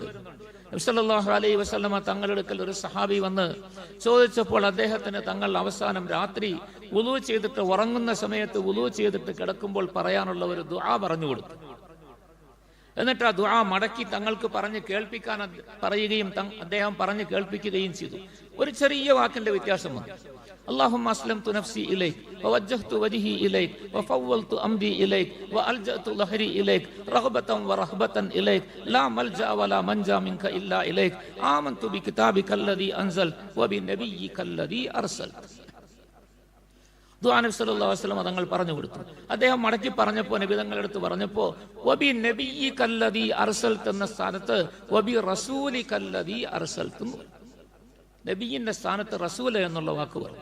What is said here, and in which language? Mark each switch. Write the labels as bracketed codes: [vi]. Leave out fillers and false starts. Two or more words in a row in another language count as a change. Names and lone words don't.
[ml] നബി [ar] صلى الله عليه وسلم [ml] തങ്ങളുടെ അടുക്കൽ ഒരു സഹാബി വന്ന് ചോദിച്ചപ്പോൾ അദ്ദേഹത്തിന് തങ്ങൾ അവസാനം രാത്രി വുളൂ ചെയ്തിട്ട് ഉറങ്ങുന്ന സമയത്ത് വുളൂ ചെയ്തിട്ട് കിടക്കുമ്പോൾ പറയാനുള്ള ഒരു ദുആ പറഞ്ഞു കൊടുത്തു. എന്നിട്ട് ആ ദുആ മടക്കി തങ്ങൾക്ക് പറഞ്ഞ് കേൾപ്പിക്കാൻ പറയുകയും അദ്ദേഹം പറഞ്ഞ് കേൾപ്പിക്കുകയും ചെയ്തു. ഒരു ചെറിയ വാക്കിന്റെ വ്യത്യാസം വന്നു. [ar] اللهم أسلمت نفسي إليك ووجهت وجهي إليك وفوضت أمري إليك وألجأت ظهري إليك رغبة ورهبة إليك لا ملجأ ولا منجا منك إلا إليك آمنت بكتابك الذي أنزلت وبنبيك الذي أرسلت. [ml] ദുആ നബി [ar] صلى الله عليه وسلم [ml] തങ്ങൾ പറഞ്ഞു കൊടുത്തു. അദ്ദേഹം മടക്കി പറഞ്ഞപ്പോൾ, നബി തങ്ങളുടെ അടുത്ത് പറഞ്ഞപ്പോൾ, [ar] وبنبيك الذي أرسلت [ml] എന്ന സ്ഥാനത്ത് [ar] وبرسولك الذي أرسلت, [ml] നബിയുടെ സ്ഥാനത്ത് റസൂൽ എന്നുള്ള വാക്ക് പറഞ്ഞു.